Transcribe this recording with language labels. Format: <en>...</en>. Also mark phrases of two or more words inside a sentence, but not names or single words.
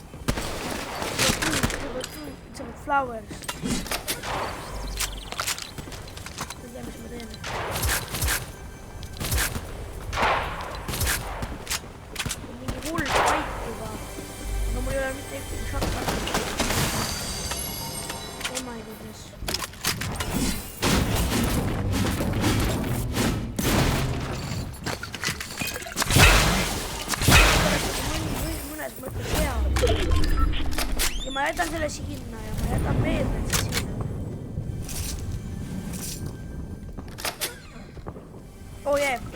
<en>It's about flowers.</en> <et>Ma ei tea, mis ma teen. Mingi hull paik juba. Aga mul ei ole mitte ühtegi shotgun.</et> <en>Oh my goodness.</en> <et>Ja ma jätan selle sinna ja ma jätan meetmed sinna. Oh jee.</et>